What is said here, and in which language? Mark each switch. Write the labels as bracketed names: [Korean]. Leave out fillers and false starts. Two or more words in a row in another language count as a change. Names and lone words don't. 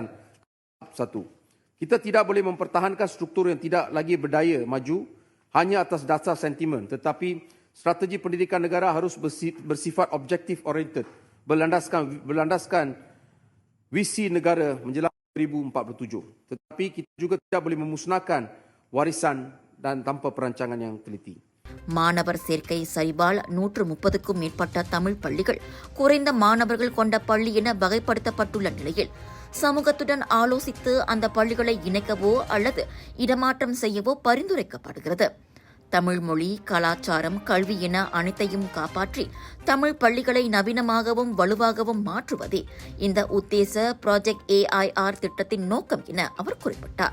[Malay] Satu, kita tidak boleh mempertahankan struktur yang tidak lagi berdaya maju hanya atas dasar sentimen, tetapi strategi pendidikan negara harus bersifat objektif oriented, berlandaskan visi negara menjelang 2047. Tetapi kita juga tidak boleh memusnahkan warisan dan tanpa perancangan yang teliti. [Tamil] மாணவர் சேர்க்கை சரிபால் 130க்கும் மேற்பட்ட தமிழ் பள்ளிகள் குறைந்த மாணவர்கள் கொண்ட பள்ளி என வகைப்படுத்தப்பட்டுள்ள நிலையில் சமூகத்துடன் ஆலோசித்து அந்த பள்ளிகளை இணைக்கவோ அல்லது இடமாற்றம் செய்யவோ பரிந்துரைக்கப்படுகிறது. தமிழ் மொழி, கலாச்சாரம், கல்வி என அனைத்தையும் காப்பாற்றி தமிழ் பள்ளிகளை நவீனமாகவும் வலுவாகவும் மாற்றுவதே இந்த உத்தேச ப்ராஜெக்ட் AIR திட்டத்தின் நோக்கம் என அவர் குறிப்பிட்டார்.